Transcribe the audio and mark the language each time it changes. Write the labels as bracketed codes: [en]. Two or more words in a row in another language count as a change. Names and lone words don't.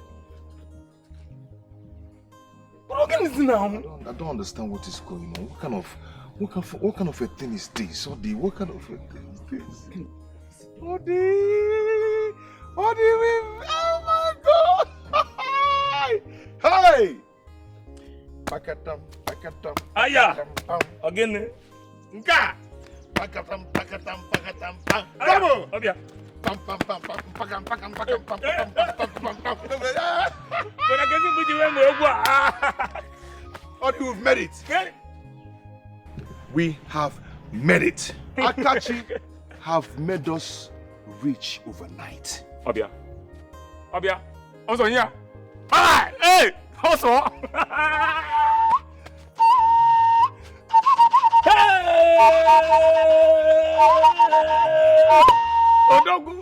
[en] What is now? I don't understand what is going on. What kind of a thing is this? Odi, what kind of a thing is this? Odi! Odi, oh my God! Hey! Pakatam, pakatam. Aya! Again. Nka! Pakatam, pakatam, pakatam, pam. Bravo! Obia. Pam, pam, pam, pam, pakam, pakam, pakam, pam, pam, pam, pam, pam. Odi, we've made it. We have made it. Akachi have made us rich overnight. [ig] Obia. Obia. [en] Also here. Hi! Hey! Also. Odogu.